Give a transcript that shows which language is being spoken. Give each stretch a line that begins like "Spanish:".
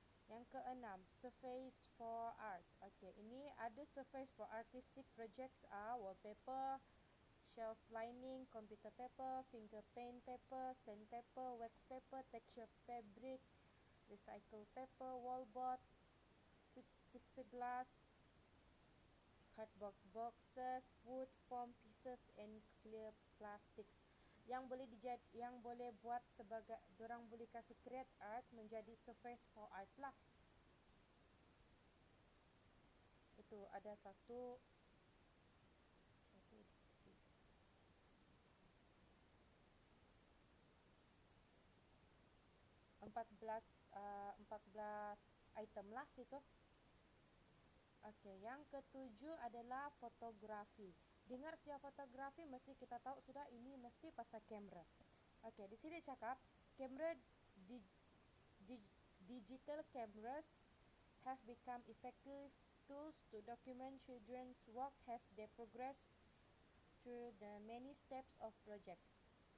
Malay: Yang keenam,
English: surface for art. Okay,
Malay: ini ada
English: surface for artistic projects wallpaper, shelf lining, computer paper, finger paint paper, sandpaper, wax paper, texture fabric, recycled paper, wallboard, pixel glass, cardboard boxes, wood, foam pieces and clear plastics.
Malay: Yang boleh buat sebagai dorang boleh kasih create art menjadi surface for art lah. Itu ada satu 14 item lah situ. Okey, yang ketujuh adalah fotografi. Dengar siapa fotografi mesti kita tahu sudah ini mesti pasal kamera.
English: Okey,
Malay: di sini cakap kamera
English: di, di, digital cameras have become effective tools to document children's work as they progress through the many steps of projects.